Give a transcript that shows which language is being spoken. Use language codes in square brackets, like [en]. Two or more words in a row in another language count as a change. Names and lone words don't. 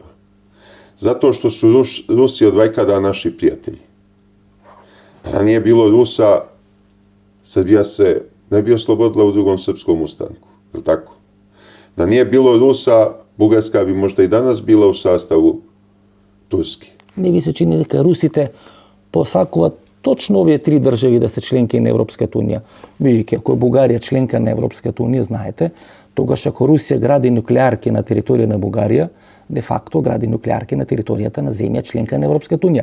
[sr] Zato što su Rusi od vajkada naši prijatelji. Da nije bilo Rusa, Srbija se ne bi oslobodila u drugom srpskom ustanku. Je li tako? Da nije bilo Rusa, Bugarska bi možda i danas bila u sastavu Turski. [mk] Не ви се чини дека русите посакуваат точно овие три држави да се членки на Европската унија. Бидејќи ако е Бугарија членка на Европската унија, знаете, тогаш ако Русија гради нуклеарки на територија на Бугарија, де факто гради нуклеарки на територијата на земја членка на Европската унија.